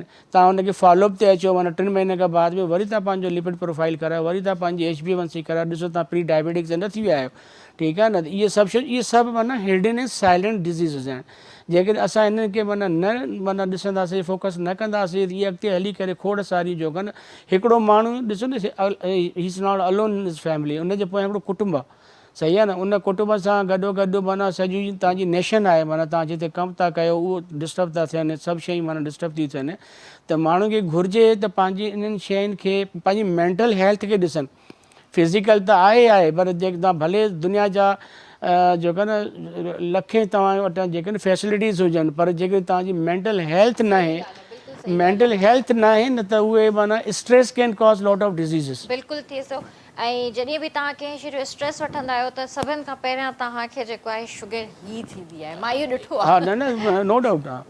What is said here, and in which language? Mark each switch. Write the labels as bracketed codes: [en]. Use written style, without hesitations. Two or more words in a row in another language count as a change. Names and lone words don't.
[sd] तव्हां हुनखे फॉलोअप ते अचो माना 3 महीने खां बाद में वरी तव्हां पंहिंजो [en] lipid profile [sd] करायो, वरी तव्हां पंहिंजी HbA1c करायो, ॾिसो तव्हां [en] pre diabetics [sd] न थी विया आहियो, ठीकु आहे न। इहे सभु शयूं इहे सभु माना हिडन ऐं [en] silent diseases [sd] आहिनि जेकॾहिं असां हिननि खे माना ॾिसंदासीं फोकस न कंदासीं त इहे अॻिते हली करे खोड़ सारी जो कनि हिकिड़ो माण्हू ॾिसो न [en] he is not alone in his family, [sd] उनजे पोयां हिकिड़ो कुटुंब आहे, सही आहे न। उन कुटुंब सां गॾोगॾु माना सॼी तव्हांजी नेशन आहे, माना तव्हां जिते कमु था कयो उहो डिस्टर्ब था थियनि, सभु शयूं माना डिस्टर्ब थी थियनि। त माण्हू खे घुरिजे त पंहिंजी इन्हनि शयुनि खे पंहिंजी [en] mental health [sd] खे ॾिसनि। फिज़िकल त आहे पर जेके तव्हां भले दुनिया जा जेको न लखे तव्हां वटि जेके न फैसिलिटीज़ हुजनि, पर जेके तव्हांजी [en] mental health [sd] न आहे, [en] mental health [sd] न आहे न, त उहे माना [en] stress can cause lot of diseases. [sd] बिल्कुलु थिए थो। ऐं जॾहिं बि तव्हां कंहिं शइ जो स्ट्रेस वठंदा आहियो त सभिनि खां पहिरियां तव्हांखे जेको आहे शुगर ई थींदी आहे, मां इहो ॾिठो आहे। हा न [en] no doubt [sd] आहे।